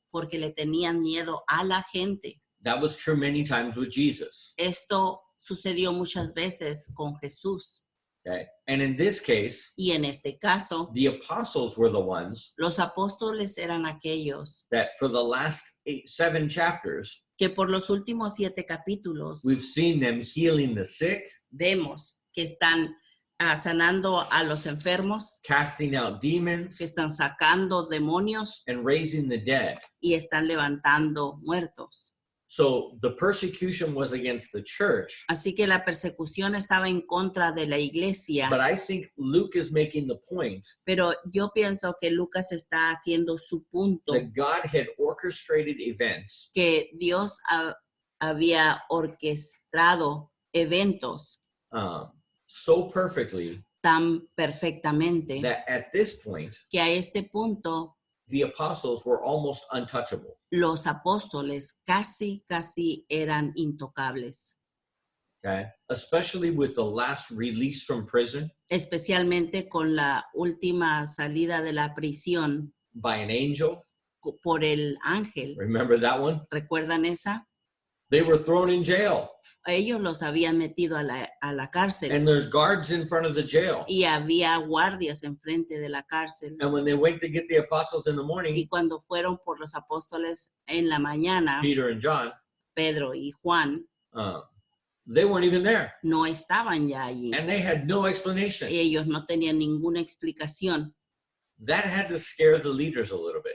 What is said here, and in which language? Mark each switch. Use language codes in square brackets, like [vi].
[es] porque le tenían miedo a la gente. [en] That was true many times with Jesus. [es] Esto sucedió muchas veces con Jesús [en] Okay. And in this case, [es] y en este caso [en] the apostles were the ones [es] los apóstoles eran aquellos [en] that for the last 7 chapters, [es] que por los últimos 7 capítulos [en] we've seen them healing the sick, [es] vemos que están sanando a los enfermos, [en] casting out demons, [es] que están sacando demonios [en] and raising the dead. [es] y están levantando muertos. [en] So the persecution was against the church, [es] Así que la persecución estaba en contra de la iglesia, [en] but I think Luke is making the point [es] pero yo pienso que Lucas está haciendo su punto, [en] that God had orchestrated events [es] que Dios había orquestado eventos [en] so perfectly [es] tan perfectamente [en] that at this point, [es] que a este punto [en] the apostles were almost untouchable. [es] los apóstoles casi eran intocables, [en] Okay, especially with the last release from prison [es] especialmente con la última salida de la prisión [en] by an angel. [es] por el ángel. [en] Remember that one? [es] ¿Recuerdan esa? [en] They were thrown in jail, [es] Ellos los habían metido a la cárcel [en] and there's guards in front of the jail. [es] y había guardias enfrente de la cárcel. [en] And when they went to get the apostles in the morning, [es] Y cuando fueron por los apóstoles en la mañana, [en] Peter and John, [es] Pedro y Juan [en] they weren't even there, [es] no estaban ya allí. [en] and they had no explanation. [es] Ellos no tenían ninguna explicación. [en] that had to scare the leaders a little bit.